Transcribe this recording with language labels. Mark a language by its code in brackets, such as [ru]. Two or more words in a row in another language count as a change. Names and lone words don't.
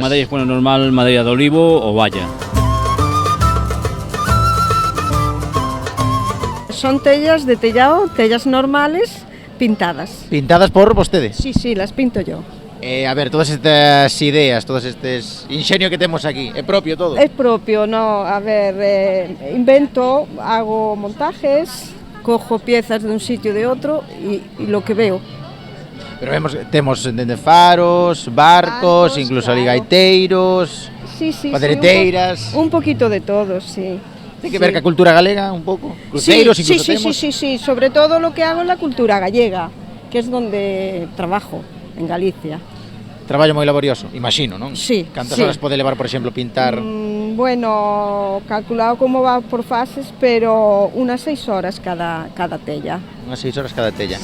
[gl] Madeiras, bueno, normal, madeira de olivo ou valla. Son tellas de tellado, tellas normales, pintadas. Pintadas por vostede? [es] Sí, sí, las pinto yo. [gl] A ver, todas estas ideas, todos estes inxenio que temos aquí, é propio todo? [es] Es propio, no, a ver, invento, hago montajes, cojo piezas de un sitio de otro y lo que veo. [gl] Pero temos dende faros, barcos, incluso [es] claro. [gl] Gaiteiros, [es] Sí, sí, [gl] padereteiras. [es] un poquito de todo, sí. [gl] Ten que ver ca cultura galega un pouco, cruceiros incluso temos. [es] Sí, sobre todo lo que hago en la cultura gallega, que es donde trabajo, en Galicia. [gl] Traballo moi laborioso, imagino, non? [es] Sí. [gl] Cantas [es] sí. [gl] horas pode levar, por exemplo, pintar? [es] Bueno, calculado como va por fases, pero unas 6 horas cada tella. [gl] Unhas 6 horas cada tella.